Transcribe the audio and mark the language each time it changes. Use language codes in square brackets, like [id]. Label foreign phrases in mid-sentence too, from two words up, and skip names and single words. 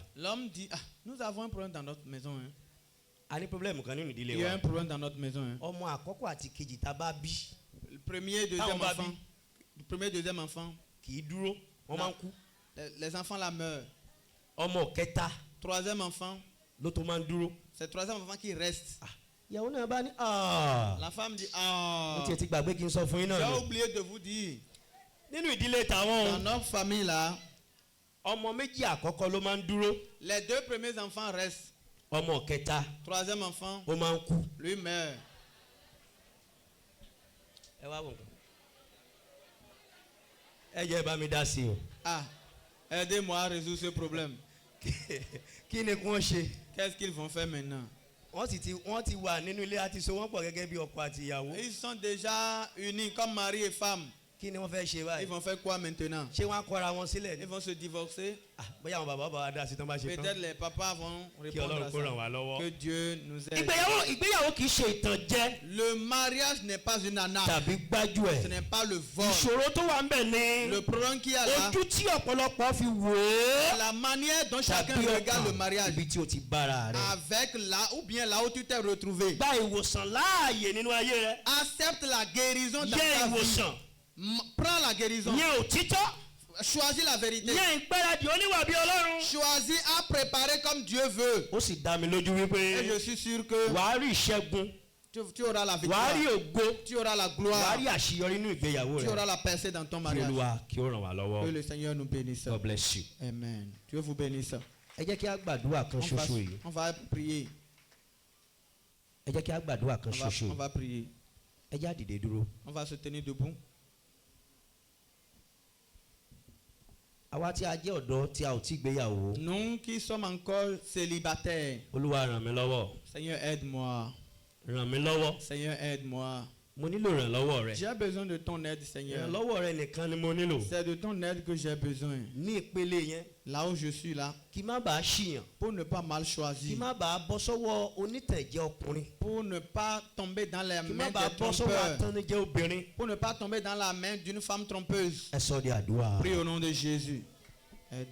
[fr] L'homme dit, nous avons un problème dans notre maison. Hein. [yo] A ní pírọ́blẹ̀mù kan nínú ìdílé [fr] Il y a [yo] wa. [fr] un problème dans notre maison. Hein. [yo] Ọmọ àkọ́kọ́ àti kejì tá a bá bí [fr] Le premier, deuxième [yo] Táwọn bá [fr] enfant. [yo] bí. [fr] Le premier, deuxième enfant. [yo] kì í dúró wọ́n máa ń kú. [fr] Les enfants là meurent. [yo] Ọmọ kẹta [fr] Troisième enfant. [yo] ló tó máa ń dúró. [fr] C'est le troisième enfant qui reste. [yo] Ìyàwó náà bá ní [fr] La femme dit, [yo] mo tiẹ̀ ti gbàgbé kí n sọ fún yín náà [fr] j'ai [yo] ni. [fr] oublié de vous dire. [yo] Nínú ìdílé tàwọn [fr] Dans notre famille là, [yo] ọmọ méjì àkọ́kọ́ ló máa ń dúró. [fr] les deux premiers enfants restent. [yo] Ọmọ kẹta [fr] Troisième enfant, [yo] ó máa ń kú. [fr] lui meurt. [yo] Ẹ wá wò nǹkan. Ẹ jẹ́ bá mi dá sí o. [fr] Aidez-moi à résoudre ce problème. [yo] Kí ni kí wọ́n ṣe? [fr] Qu'est-ce qu'ils vont faire maintenant? [yo] Wọ́n ti wà nínú ilé àti so wọ́n pọ̀ gẹ́gẹ́ bí ọkọ àti ìyàwó. [fr] Ils sont déjà unis comme mari et femme. [yo] Kí ni wọ́n fẹ́ ṣe báyìí? [fr] Ils vont faire quoi maintenant? [yo] Ṣé wọ́n á kọ́ra wọn sílẹ̀ ni? [fr] Ils vont se divorcer. [yo] Bóyá àwọn bàbá bá wa dá sí tán bá ṣe tán. [fr] Peut-être les papas vont [yo] Kí [fr] répondre [yo] Ọlọ́run [fr] à [yo] kó ràn [fr] ça. [yo] wá lọ́wọ́. [fr] Que Dieu nous aide. [yo] Ìgbéyàwó kì í ṣe ìtànjẹ. [fr] Le mariage n'est pas une arnaque. [yo] Tàbí gbájúẹ̀. [fr] Ce n'est pas le vol. [yo] Ìṣòro tó wà ń bẹ̀ ni. [fr] Le problème qu'il y a là, [yo] Ojú tí ọ̀pọ̀lọpọ̀ fi wò ó. [fr] la manière dont chacun [yo] Tàbí [fr] regarde le mariage. [yo] ibi tí o ti bára rẹ. [fr] Avec là ou bien là où tu t'es retrouvé. [yo] Gba ìwòsàn láàyè nínú ayé rẹ. [fr] Accepte la guérison dans [yo] Yẹ [fr] ta vie. [yo] ìwòsàn. [fr] Prends la guérison. [yo] Yẹ òtítọ́. [fr] Choisis la vérité. [yo] Yẹ ìgbáradì oníwà bí Ọlọ́run. [fr] Choisis à préparer comme Dieu veut. [yo] Ó sì dá mi lójú [fr] Et [yo] wípé [fr] je suis sûr que [yo] wàá rí ìṣẹ́gun. [fr] tu auras la [yo] Wàá [fr] victoire. [yo] rí ògo. [fr] Tu auras la [yo] Wàá [fr] gloire. [yo] rí àṣeyọrí nínú ìgbéyàwó [fr] Tu [yo] rẹ. [fr] auras la percée dans ton [yo] Kí [fr] mariage. [yo] Olúwa kí ó ràn wá [fr] Que [yo] lọ́wọ́. [fr] le Seigneur nous bénisse. [en] God bless you. [fr] Amen. Dieu vous bénisse. [yo] Ẹ jẹ́ kí a gbàdúrà kan ṣoṣo yìí. [fr] On va prier. [yo] Ẹ jẹ́ kí a gbàdúrà kan ṣoṣo [fr] On [yo] yìí. [fr] va prier. [yo] Ẹ jẹ́ á dìde dúró. [fr] On va se tenir debout. [yo] Àwa tí a jẹ́ ọ̀dọ́ tí a ò tí gbéyàwó. [fr] Nous qui sommes encore célibataires. [yo] Olúwa ràn mí lọ́wọ́. [fr] Seigneur, aide-moi. [yo] Ràn mí lọ́wọ́. [fr] Seigneur, aide-moi. [yo] Mo nílò ìrànlọ́wọ́ rẹ. [fr] J'ai besoin de ton aide, Seigneur. [yo] Ìrànlọ́wọ́ rẹ nìkan ni mo nílò. [fr] C'est de ton aide que j'ai besoin. [yo] Ní ìpele yẹn. [fr] Là où je suis là. [yo] Kí má bàa ṣìyàn. [fr] Pour ne pas mal [yo] Kí [fr] choisir. [yo] má bàa bọ́ sọ́wọ́ onítẹ̀jẹ́ ọkùnrin. [fr] Pour ne pas tomber dans les [yo] Kí má [fr] mains [yo] bàa [fr] des [yo] bọ́ sọ́wọ́ [fr] trompeurs. [yo] atannijẹ́ obìnrin. [fr] Pour ne pas tomber dans la main d'une femme trompeuse. [yo] Ẹ sọ di àdúrà. [fr] Prie au nom de Jésus. Aide-moi.